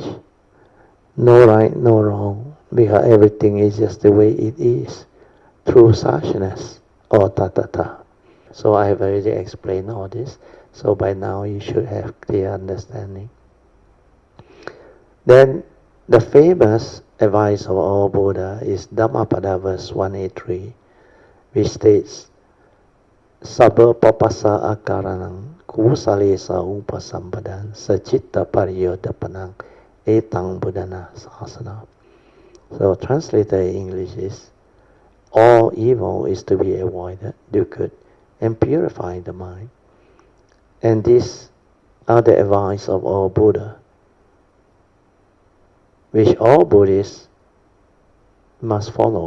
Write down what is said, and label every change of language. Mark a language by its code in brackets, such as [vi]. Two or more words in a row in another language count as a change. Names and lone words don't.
[en] No right, no wrong, because everything is just the way it is, through suchness, or tathata. So I have already explained all this. So by now you should have clear understanding. Then the famous advice of our Buddha is Dhammapada verse 183, which states, [pi] Sabba papasa akaranang kusalesa upasambadan sachitta pariyodapanang etang buddhana sasana. [en] So translated in English is, all evil is to be avoided, do good, and purify the mind. And these are the advice of our Buddha, which all Buddhists must follow.